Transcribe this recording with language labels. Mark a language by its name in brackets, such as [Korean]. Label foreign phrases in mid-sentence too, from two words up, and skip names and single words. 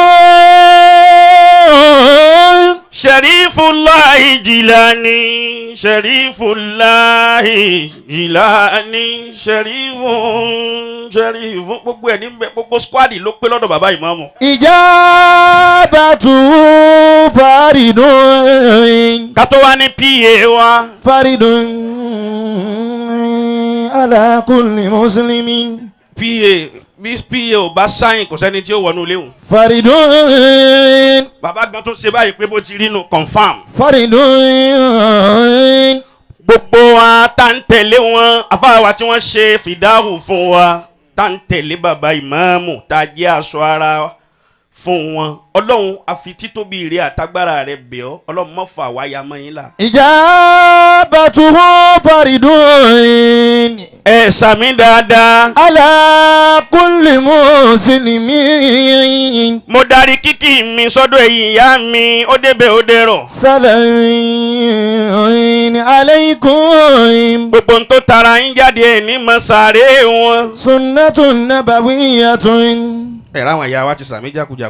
[Yoruba] Sharifullahi Jilani, Sharifullahi Jilani, Sharifun gbogbo ẹ̀ níbẹ̀ gbogbo squad ló pé lọ́dọ̀ bàbá ìmáàmù. [Arabic] إجابة فريضة. [Yoruba] ká tó wá ní PA wa. [Arabic] فريضة على كل مسلم. [Yoruba] PA bí PA ò bá sáyìn kò sẹ́ni tí ó wọnú léwu. [Arabic] faridun. [Yoruba] bàbá gan tó ṣe báyìí pé bó ti rí nu confam. [Arabic] faridun. [Yoruba] gbogbo wa tá ń tẹ̀lé wọn afáwa tí wọ́n ṣe fìdáhù fún wa tá ń tẹ̀lé bàbá ìmáàmù tá a jẹ́ aṣọ ara fún wọn ọlọ́run àfi títóbi rẹ àtagbára rẹ bẹ̀ ọ́ ọlọ́run má fà wá ya mọ́ yín la. [Arabic] إجابته فريضة [Yoruba] ẹ sàmì dáadáa. [Arabic] على كل مسلم. [Yoruba] mo darí kíkì mi sọ́dọ̀ ẹ̀yin ìyá mi ó débẹ̀ ó dẹ̀rọ̀. [Arabic] سلام عليكم. [Yoruba] gbogbo ń tó tara yín jáde ẹ̀ ní masare wọn. [Arabic] سنة نبوية. [Yoruba] ẹ̀rọ àwọn ìyá wa ti sàmì jákujáku.